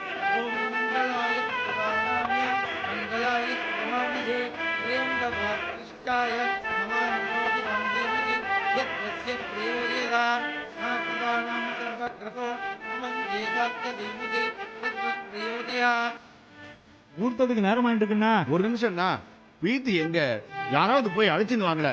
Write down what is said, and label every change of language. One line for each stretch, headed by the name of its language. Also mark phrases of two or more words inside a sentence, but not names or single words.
Sanskrit: ॐ मङ्गलाय पुराणाय मङ्गलाय नमामि त्र्यम्बकाय नमो धीमहि यस्य प्रचोदयात् पुराणां सर्वकृतो मङ्गलाय धीमहि प्रचोदयात्.
Tamil: ஊர்த்ததுக்கு நேரம் ஆயிட்டு இருக்குண்ணா. ஒரு நிமிஷம்ண்ணா, பிரீத்தி எங்க? யாராவது போய் அழைச்சின்னு வாங்கல.